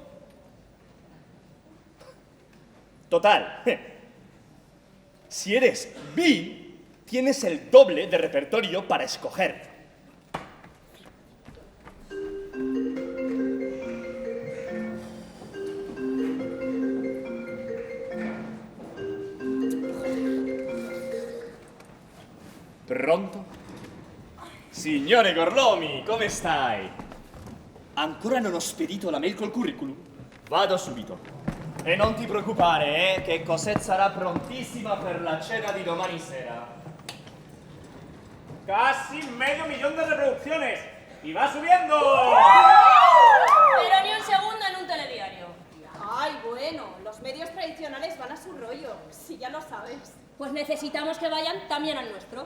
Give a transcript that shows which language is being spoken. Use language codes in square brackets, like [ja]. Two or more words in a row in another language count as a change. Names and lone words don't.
[es] Total, si eres bi, tienes el doble de repertorio para escoger. [it] Pronto? Signore Gorlomi, come stai? Ancora non ho spedito la mail col curriculum? Vado subito. E non ti preoccupare, che Cosette sarà prontissima per la cena di domani sera. [es] ¡Casi 500.000 de reproducciones! ¡Y va subiendo! Pero ni un segundo en un telediario. Ay, bueno, los medios tradicionales van a su rollo, si ya lo sabes. Pues necesitamos que vayan también al nuestro.